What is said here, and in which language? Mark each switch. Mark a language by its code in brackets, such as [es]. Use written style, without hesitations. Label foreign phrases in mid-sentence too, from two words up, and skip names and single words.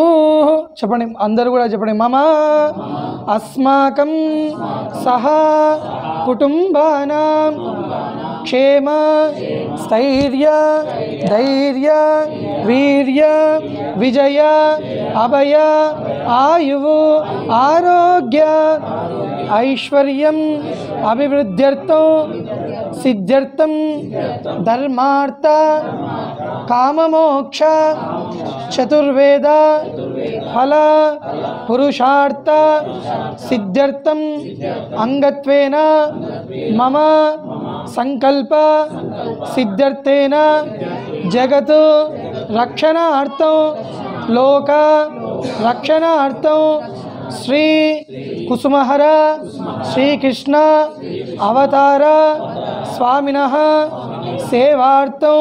[te] చెప్పండి, అందరూ కూడా చెప్పండి. [sa] మమ అస్మాకం సహ కుటుంబానాం క్షేమ స్థైర్య ధైర్య వీర్య విజయ అభయ ఆయువు ఆరోగ్య ఐశ్వర్యం అభివృద్ధ్యర్థం सिद्ध्यर्थं धर्मार्थ काममोक्ष चतुर्वेद फल पुरुषार्थ सिद्ध्यर्थं अंगत्वेन मम संकल्प सिद्ध्यर्थेन जगत् रक्षणार्थं लोक रक्षणार्थं श्री कुसुमहर श्रीकृष्ण अवतार स्वामिनः सेवार्थं